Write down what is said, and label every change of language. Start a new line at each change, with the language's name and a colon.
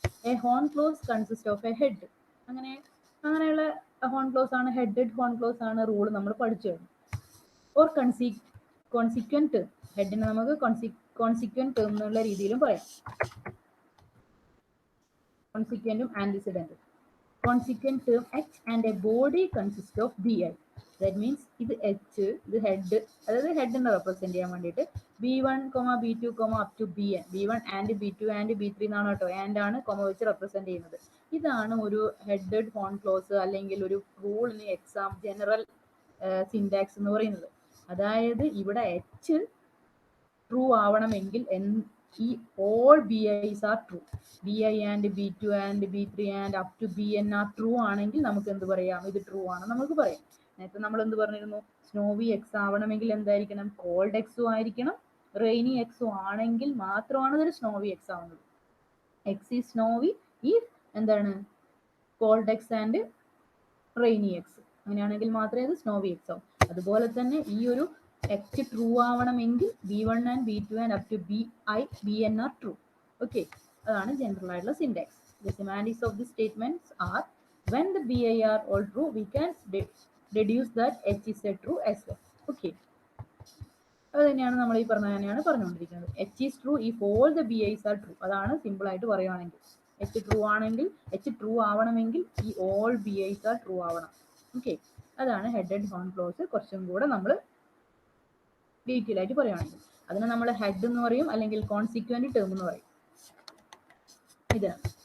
English: A horn clause consist of a head.
Malayalam: അങ്ങനെയുള്ള horn close ആണ്, headed horn close ആണ് rule നമ്മൾ പഠിച്ചു കഴിഞ്ഞു. ഓർ കോൺസിക്വന്റ് ടേം, ഹെഡിനെ നമുക്ക് കോൺസിക്വന്റ് ടേം എന്നുള്ള രീതിയിലും പറയാം. കോൺസിക്വന്റും ആന്റിസിഡന്റും.
English: Consequent term H and a body consist of BI. That means
Malayalam: ഇത് H, ഇത് ഹെഡ്, അതായത് ഹെഡിനെ റെപ്രസെന്റ് ചെയ്യാൻ വേണ്ടിയിട്ട് B1, B2, up to BN. B1 and B2 and B3 എന്നാണ് കേട്ടോ, ആൻഡ് ആണ് കൊമ വെച്ച് റെപ്രസെന്റ് ചെയ്യുന്നത്. ഇതാണ് ഒരു ഹെഡഡ് ഹോൺ ക്ലോസ് അല്ലെങ്കിൽ ഒരു റൂളിന് എക്സാം ജനറൽ സിൻടാക്സ് എന്ന് പറയുന്നത്. അതായത് ഇവിടെ H ട്രൂ ആവണമെങ്കിൽ ഈ
English: all BIs are true. BI and B2 and B3 and up to BN are true
Malayalam: ആണെങ്കിൽ നമുക്ക് എന്ത് പറയാം, ഇത് ട്രൂ ആണ് നമുക്ക് പറയാം. നേരത്തെ നമ്മൾ എന്ത് പറഞ്ഞിരുന്നു, സ്നോവി എക്സ് ആവണമെങ്കിൽ എന്തായിരിക്കണം, കോൾഡ് എക്സും ആയിരിക്കണം. റെയിനി എക്സും ആണെങ്കിൽ മാത്രമാണ് ഇതൊരു സ്നോവി എക്സ് ആവുന്നത്. എക്സ് ഈ സ്നോവി ഈ എന്താണ് called X and rainy X, അങ്ങനെയാണെങ്കിൽ മാത്രമേ ഇത് സ്നോവി എക്സ് ആവും. അതുപോലെ തന്നെ ഈ ഒരു എക്സ് ട്രൂ ആവണമെങ്കിൽ
English: B1 and B2 and up to BN are true.
Malayalam: Okay, അതാണ് ജനറൽ ആയിട്ടുള്ള syntax.
English: The semantics of the statements are when the BI are all true, we can deduce that H is a true as well.
Malayalam: Okay, അത് തന്നെയാണ് നമ്മൾ ഈ തന്നെയാണ് പറഞ്ഞുകൊണ്ടിരിക്കുന്നത്.
English: H is true if all the BIs are true.
Malayalam: അതാണ് simple ആയിട്ട് പറയുവാണെങ്കിൽ. H true ആണെങ്കിൽ, H ട്രൂ ആവണമെങ്കിൽ ഈ
English: all BIs are true
Malayalam: ആവണം. ഓക്കെ, അതാണ് ഹെഡഡ് ഹോൺ ക്ലോസ്. കുറച്ചും കൂടെ നമ്മൾ ഡീറ്റെയിൽ ആയിട്ട് പറയുവാണെങ്കിൽ അതിനെ നമ്മൾ ഹെഡ് എന്ന് പറയും, അല്ലെങ്കിൽ കോൺസിക്വന്റ് ടേം എന്ന് പറയും. ഇതാണ്.